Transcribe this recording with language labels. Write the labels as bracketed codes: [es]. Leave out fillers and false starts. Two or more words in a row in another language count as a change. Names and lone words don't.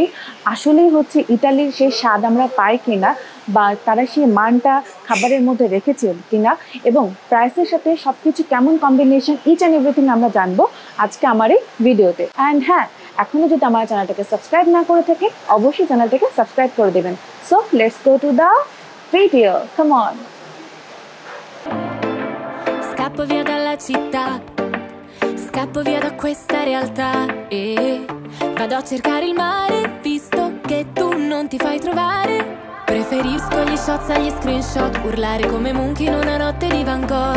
[bn] আসলেই হচ্ছে ইটালির সেই স্বাদ আমরা পাই কিনা বা তারা সেই মানটা খাবারের মধ্যে রেখেছে কিনা এবং প্রাইসের সাথে সব কিছু কেমন কম্বিনেশন, [en] each and everything [bn] আমরা জানবো আজকে আমার এই ভিডিওতে। অ্যান্ড হ্যাঁ, এখনও যদি আমার চ্যানেলটাকে সাবস্ক্রাইব না করে থাকে অবশ্যই চ্যানেলটাকে সাবস্ক্রাইব করে দেবেন। [en] so let's go to the video, come on. [it] Scappo via dalla città, scappo via da questa realtà e vado a cercare il mare, visto che tu non ti fai trovare. Preferisco gli shots agli screenshot, urlare come Monkey in una notte di Van Gogh.